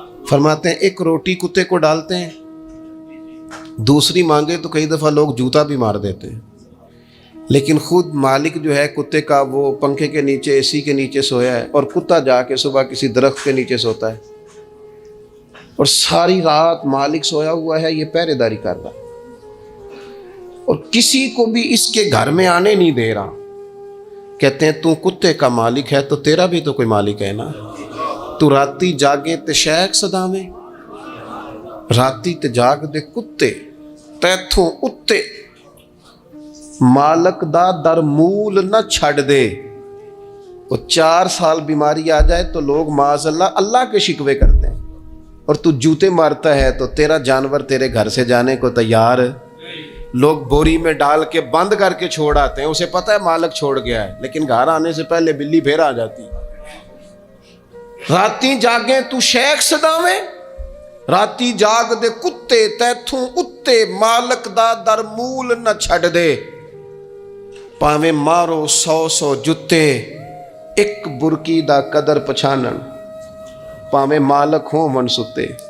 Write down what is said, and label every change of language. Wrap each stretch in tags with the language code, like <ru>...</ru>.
<ur>فرماتے ہیں ایک روٹی کتے کو ڈالتے ہیں, دوسری مانگے تو کئی دفعہ لوگ جوتا بھی مار دیتے ہیں, لیکن خود مالک جو ہے کتے کا وہ پنکھے کے نیچے, اے سی کے نیچے سویا ہے, اور کتا جا کے صبح کسی درخت کے نیچے سوتا ہے, اور ساری رات مالک سویا ہوا ہے, یہ پہرے داری کر رہا ہے, اور کسی کو بھی اس کے گھر میں آنے نہیں دے رہا. کہتے ہیں تو کتے کا مالک ہے تو تیرا بھی تو کوئی مالک ہے نا.</ur> <pa>تو راتی جاگے تے شیخ صدامے, راتی تے جاگ دے کتے تیتھوں اتے, مالک دا در مول نہ چھڑ دے.</pa> <ur>وہ 4 سال بیماری آ جائے تو لوگ معاذ اللہ کے شکوے کرتے ہیں, اور تو جوتے مارتا ہے تو تیرا جانور تیرے گھر سے جانے کو تیار. لوگ بوری میں ڈال کے بند کر کے چھوڑ آتے ہیں, اسے پتہ ہے مالک چھوڑ گیا ہے, لیکن گھر آنے سے پہلے بلی پھر آ جاتی.</ur> <pa>راتی جاگیں تو شیخ صداویں, راتی جاگ دے کتے تیتھوں اتے, مالک دا در مول نہ چھڑ دے. پاویں مارو 100 جتے, ایک برکی دا قدر پچھانن, پاویں مالک ہوں من ستے.</pa>